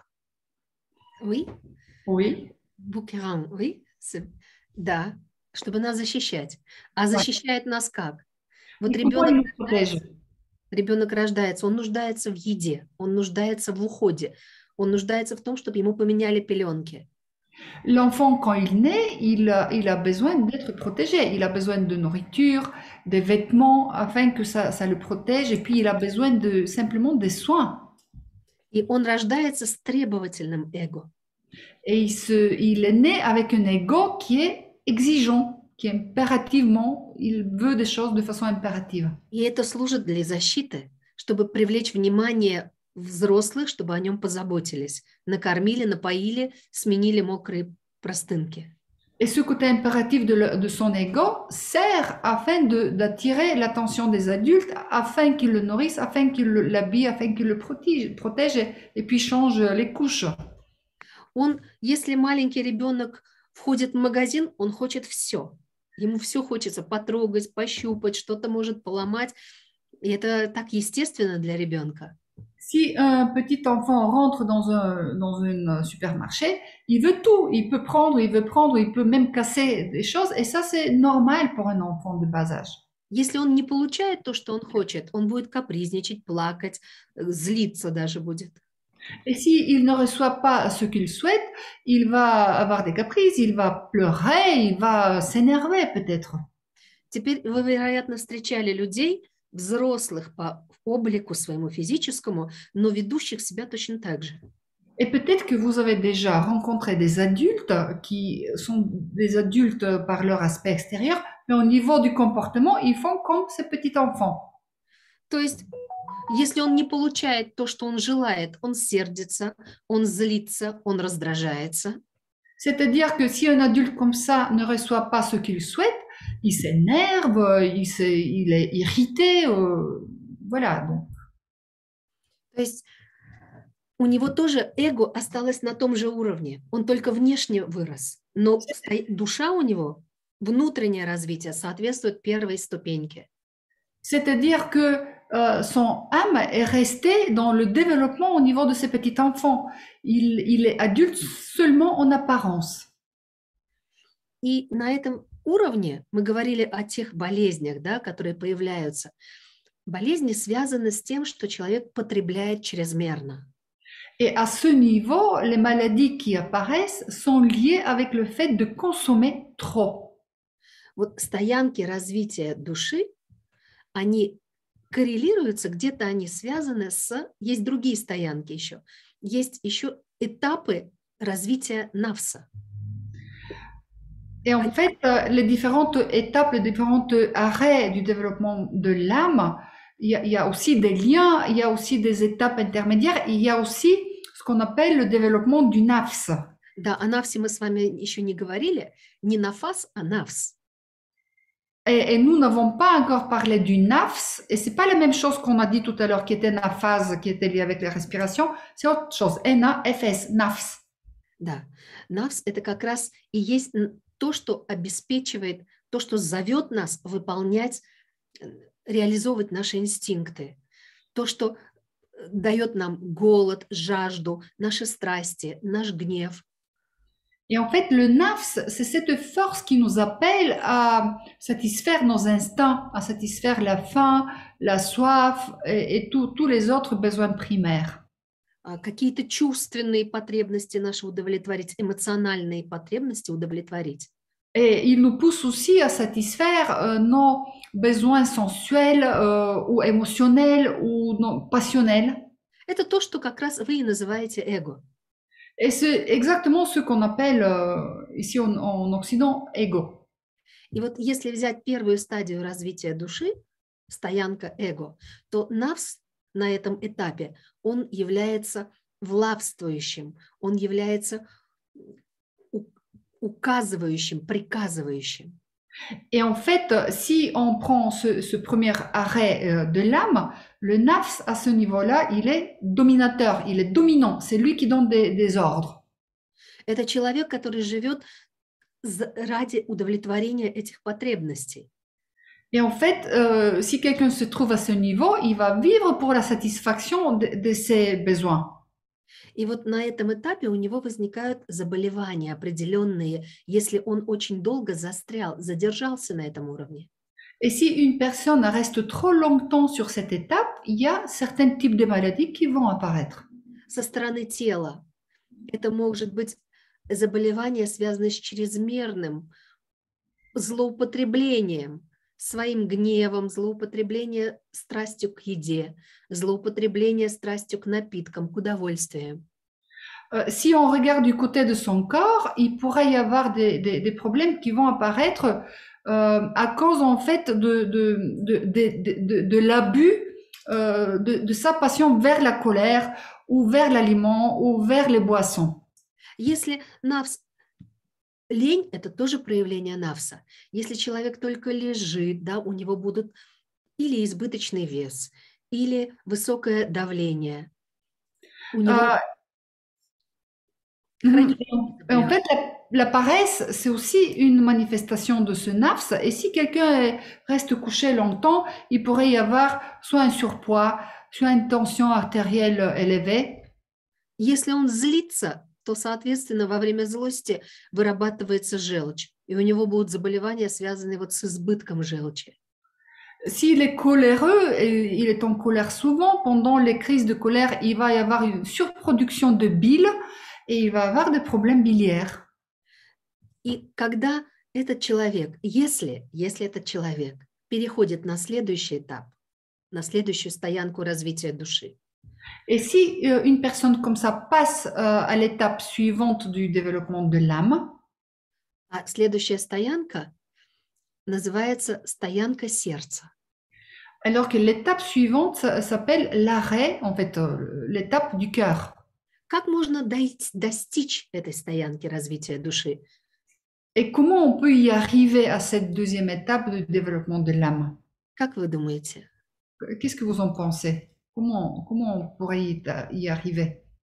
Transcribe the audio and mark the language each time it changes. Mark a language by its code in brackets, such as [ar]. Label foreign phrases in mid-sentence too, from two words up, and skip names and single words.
[fr] Oui. Oui. Букеран, oui. [ru] Да, чтобы нас защищать. А защищает нас как? Вот ребенок рождается, он нуждается в еде, он нуждается в уходе, он нуждается в том, чтобы ему поменяли пеленки. [fr] L'enfant, quand il naît, il a besoin d'être protégé. Il a besoin de nourriture, des vêtements, afin que ça le protège. Et puis, il a besoin simplement des soins. [ru] И он рождается с требовательным эго. [fr] Et il est né avec un ego qui est exigeant, qui impérativement, il veut des choses de façon impérative. [ru] И это служит для защиты, чтобы привлечь внимание взрослых, чтобы о нем позаботились. Накормили, напоили, сменили мокрые простынки. [fr] Et ce côté impératif de son ego sert afin d'attirer l'attention des adultes, afin qu'ils le nourrissent, afin qu'ils l'habillent, afin qu'ils le protègent et puis changent les couches. [ru] Если маленький ребенок входит в магазин, он хочет все. Ему все хочется потрогать, пощупать, что-то может поломать. И это так естественно для ребенка. [fr] Si un petit enfant rentre dans un supermarché, il veut tout. Il peut prendre, il peut même casser des choses. Et ça, c'est normal pour un enfant de bas âge. [ru] Если он не получает то, что он хочет, он будет капризничать, плакать, злиться даже будет. [fr] Et s'il ne reçoit pas ce qu'il souhaite, il va avoir des caprices, il va pleurer, il va s'énerver peut-être. [ru] Теперь вы, вероятно, встречали людей, взрослых по облику своему физическому, но ведущих себя точно так же. [fr] Et peut-être que vous avez déjà rencontré des adultes qui sont des adultes par leur aspect extérieur, mais au niveau du comportement, ils font comme ces petits enfants. [ru] То есть, если он не получает то, что он желает, он сердится, он злится, он раздражается. [fr] C'est-à-dire que si un adulte comme ça ne reçoit pas ce qu'il souhaite, il s'énerve, il est irrité, voilà. Donc. [ru] То есть у него тоже эго осталось на том же уровне, он только внешне вырос, но душа у него, внутреннее развитие соответствует первой ступеньке. [fr] C'est-à-dire que son âme est restée dans le développement au niveau de ses petits enfants. Il est adulte seulement en apparence. [ru] И на этом уровне мы говорили о тех болезнях, да, которые появляются. Болезни связаны с тем, что человек потребляет чрезмерно. [fr] Et à ce niveau, les maladies qui apparaissent sont liées avec le fait de consommer trop. [ru] Вот стоянки развития души, они коррелируются, где-то они связаны с... Есть другие стоянки еще. Есть еще этапы развития навса. [fr] Et en fait, les différentes étapes, les différents arrêts du développement de l'âme, il y a aussi des liens, il y a aussi des étapes intermédiaires, il y a aussi ce qu'on appelle le développement du nafs. [ru] Да, о навсе мы с вами еще не говорили, не нафас, а навс. [fr] Et nous n'avons pas encore parlé du nafs, et c'est pas la même chose qu'on a dit tout à l'heure, qui était naphase, qui était liée avec la respiration, c'est autre chose, N-A-F-S, nafs. [ru] Да, навс – это как раз и есть то, что обеспечивает, то, что зовет нас выполнять, реализовывать наши инстинкты, то, что дает нам голод, жажду, наши страсти, наш гнев. [fr] Et en fait, le nafs, c'est cette force qui nous appelle à satisfaire nos instincts, à satisfaire la faim, la soif et tous les autres besoins primaires. [ru] Какие-то чувственные потребности наши удовлетворить, эмоциональные потребности удовлетворить. [fr] Et il nous pousse aussi à satisfaire nos besoins sensuels ou émotionnels ou passionnels. [ru] Это то, что как раз вы и называете эго. [fr] Et c'est exactement ce qu'on appelle ici en Occident ego. [ru] И вот если взять первую стадию развития души, стоянка эго, то навс на этом этапе, он является властвующим, он является указывающим, приказывающим. [fr] Et en fait, si on prend ce premier arrêt de l'âme, le nafs, à ce niveau-là, il est dominateur, il est dominant, c'est lui qui donne des ordres. [ru] Это человек, который живет ради удовлетворения этих потребностей. [fr] Et en fait, si quelqu'un se trouve à ce niveau, il va vivre pour la satisfaction de ses besoins. [ru] И вот на этом этапе у него возникают заболевания определенные, если он очень долго застрял, задержался на этом уровне. [fr] Et si une personne reste trop longtemps sur cette étape, il y a certains types de maladies qui vont apparaître. [ru] Со стороны тела это может быть заболевание, связанное с чрезмерным злоупотреблением, своим гневом, злоупотребление страстью к еде, злоупотребление страстью к напиткам, к удовольствиям. [fr] Si on regarde du côté de son corps, il pourrait y avoir des problèmes qui vont apparaître à cause en fait de l'abus de sa passion vers la colère ou vers l'aliment ou vers les boissons. [ru] Если навс лень – это тоже проявление навса. Если человек только лежит, да, у него будут или избыточный вес, или высокое давление. У него... [fr] En fait, la paresse, c'est aussi une manifestation de ce nafs. Et si quelqu'un reste couché longtemps, il pourrait y avoir soit un surpoids, soit une tension artérielle élevée. [ru] Если он злится, то, соответственно, во время злости вырабатывается желчь, и у него будут заболевания, связанные вот с избытком желчи. [fr] S'il est coléreux, et il est en colère souvent, pendant les crises de colère, il va y avoir une surproduction de bile et il va avoir des problèmes biliaires. [ru] И когда этот человек, если этот человек переходит на следующий этап, на следующую стоянку развития души, [fr] Et si une personne comme ça passe à l'étape suivante du développement de l'âme, [ru] а следующая стоянка называется стоянка сердца. [fr] alors que l'étape suivante s'appelle l'arrêt, en fait, l'étape du cœur. [ru] Как можно достичь этой стоянки развития души? [fr] Et comment on peut y arriver à cette deuxième étape du développement de l'âme? [ru] Как вы думаете? [fr] Qu'est-ce que vous en pensez? Comment on pourrait y arriver?